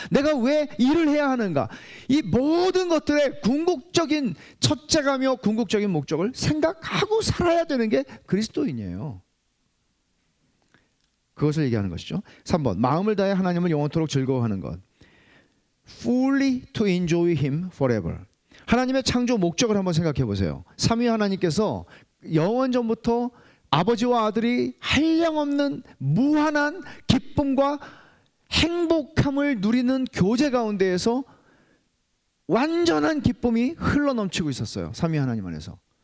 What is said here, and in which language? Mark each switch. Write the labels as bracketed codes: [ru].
[ko] 내가 왜 일을 해야 하는가? 이 모든 것들의 궁극적인 첫째가며 궁극적인 목적을 생각하고 살아야 되는 게 그리스도인이에요. 그것을 얘기하는 것이죠. 3번, 마음을 다해 하나님을 영원토록 즐거워하는 것. [en] Fully to enjoy Him forever. [ko] 하나님의 창조 목적을 한번 생각해 보세요. 삼위 하나님께서 영원전부터 아버지와 아들이 한량없는 무한한 기쁨과 행복함을 누리는 교제 가운데에서 완전한 기쁨이 흘러넘치고 있었어요. 삼위 하나님 안에서.